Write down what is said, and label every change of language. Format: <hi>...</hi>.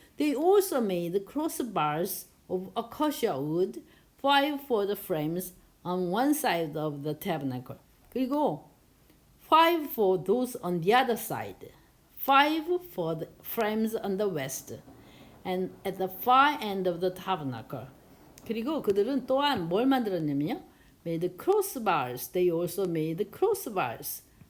<en>They also made crossbars of acacia wood, 5 for the frames on one side of the tabernacle. 그리고 5 for those on the other side. 5 for the frames on the west and at the far end of the tabernacle.</en> <ko>그리고 그들은 또한 뭘 만들었냐면요.</ko> <en>made crossbars. They also made crossbars.</en>